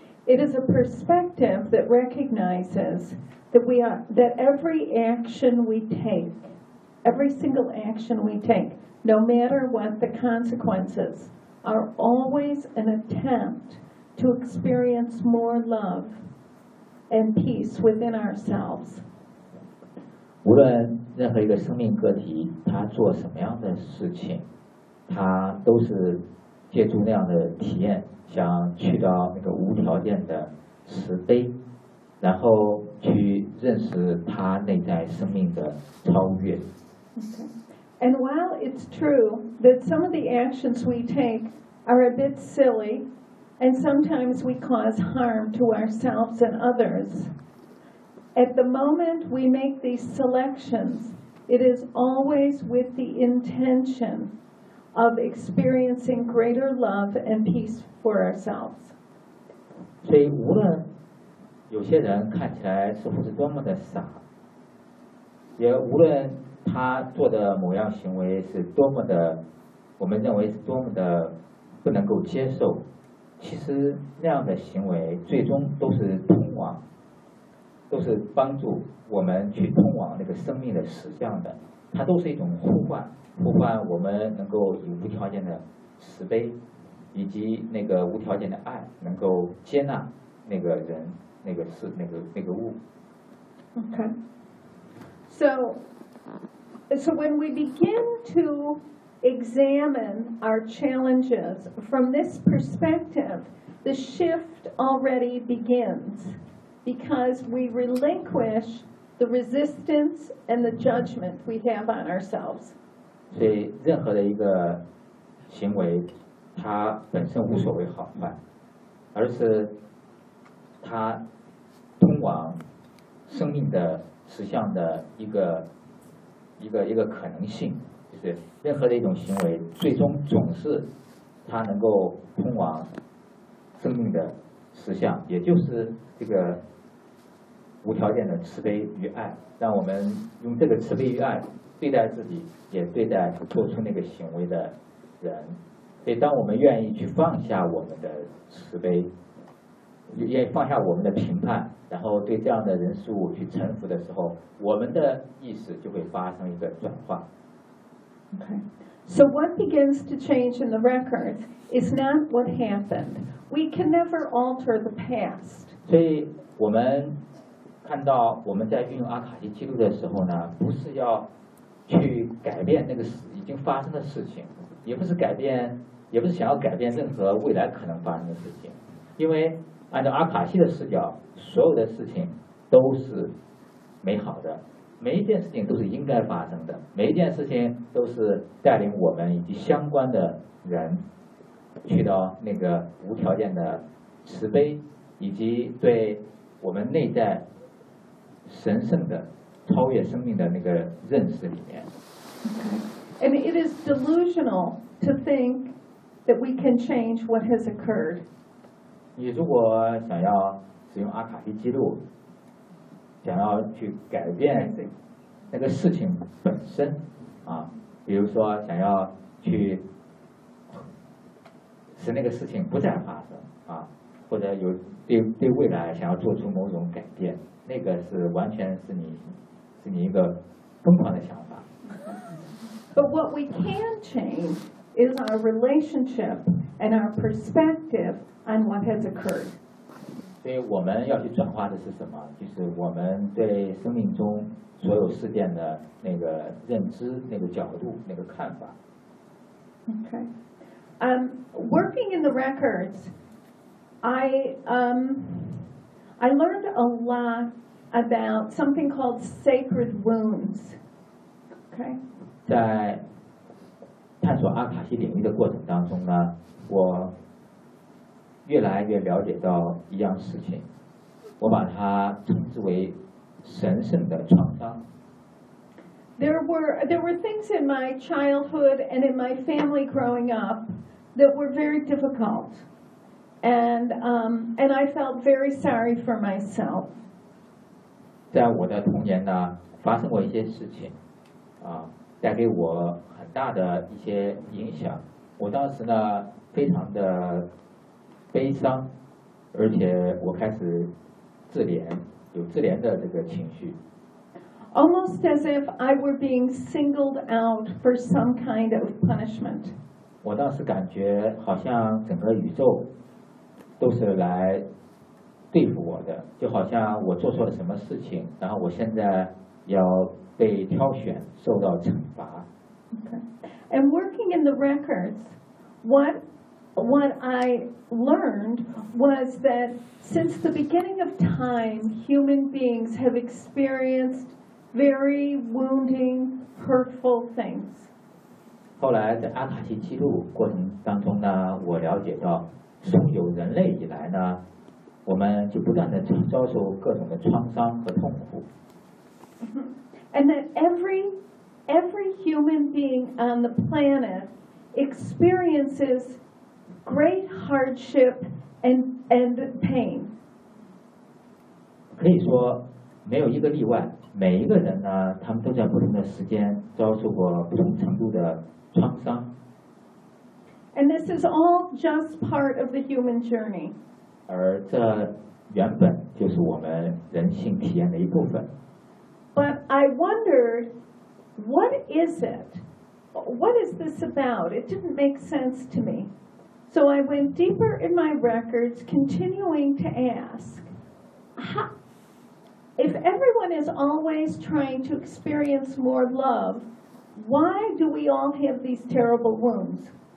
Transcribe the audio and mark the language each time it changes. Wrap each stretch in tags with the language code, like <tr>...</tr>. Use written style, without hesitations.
<en>It is a perspective that recognizes that every action we take, every single action we take, no matter what the consequences, are always an attempt to experience more love and peace within ourselves.</en> <zh>无论任何一个生命个体他做什么样的事情，他都是借助那样的体验想去到那个无条件的慈悲，然后去认识他内在生命的超越。</zh> <en>Okay. And while it's true that some of the actions we take are a bit silly, and sometimes we cause harm to ourselves and others, at the moment we make these selections, it is always with the intention of experiencing greater love and peace for ourselves.</en> <zh>所以无论有些人看起来似乎是多么的傻，也无论他做的某样行为是多么的，我们认为是多么的不能够接受，其实那样的行为最终都是通往，都是帮助我们去通往那个生命的实相的，它都是一种呼唤，呼唤我们能够以无条件的慈悲以及那个无条件的爱能够接纳那个人那个事那个物。</zh> <en>Okay. So when we begin to examine our challenges from this perspective, the shift already begins because we relinquish the resistance and the judgment we have on ourselves.</en> <zh>所以任何的一个行为它本身无所谓好坏，而是它通往生命的实相的一个可能性，就是任何的一种行为最终总是它能够通往生命的实相，也就是这个无条件的慈悲与爱，让我们用这个慈悲与爱对待自己，也对待做出那个行为的人。所以当我们愿意去放下我们的慈悲，愿意放下我们的评判，然后对这样的人事物去臣服的时候，我们的意识就会发生一个转化。</zh> <en>Okay. So what begins to change in the records is not what happened. We can never alter the past.</en> <zh>所以我们看到我们在运用阿卡西记录的时候呢，不是要去改变那个已经发生的事情，也不是想要改变任何未来可能发生的事情，因为按照阿卡西的视角，所有的事情都是美好的，每一件事情都是应该发生的，每一件事情都是带领我们以及相关的人去到那个无条件的慈悲以及对我们内在神圣的超越生命的那个认识里面。</zh> <en>And it is delusional to think that we can change what has occurred.</en> <zh>你如果想要使用阿卡西记录想要去改变那个事情本身啊，比如说想要去使那个事情不再发生啊，或者有对未来想要做出某种改变，那个是完全是你一个疯狂的想法。</zh> <en>But what we can change is our relationship and our perspective on what has occurred.</en> <zh>所以我们要去转化的是什么？就是我们对生命中所有事件的那个认知、那个角度、那个看法。</zh> <en>Okay. Working in the records, I learned a lot about something called sacred wounds. Okay.</en> <zh>在探索阿卡西领域的过程当中呢，我越来越了解到一样事情，我把它称之为神圣的创伤。</zh> <en>There were things in my childhood and in my family growing up that were very difficult, and I felt very sorry for myself.</en> <zh>在我的童年呢，发生过一些事情，啊，带给我很大的一些影响。我当时呢，非常的悲伤，而且我开始自怜，有自怜的这个情绪。</zh> <en>Almost as if I were being singled out for some kind of punishment.</en> <zh>我当时感觉好像整个宇宙都是来对付我的，就好像我做错了什么事情，然后我现在要被挑选，受到惩罚。</zh> <en>Okay. And working in the records, what I learned was that since the beginning of time, human beings have experienced very wounding, hurtful things.</en> <zh>后来在阿卡西记录过程当中呢，我了解到，从有人类以来呢，我们就不断的遭受各种的创伤和痛苦。</zh> <en>And that every human being on the planet experiences great hardship and pain.</en> <zh>可以说没有一个例外，每一个人呢，他们都在不同的时间遭受过不同程度的创伤。</zh> <en>And this is all just part of the human journey.</en> <zh>而这原本就是我们人性体验的一部分。</zh> <en>But I wondered, what is it? What is this about? It didn't make sense to me. So I went deeper in my records, continuing to ask, if everyone is always trying to experience more love, why do we all have these terrible wounds?</en>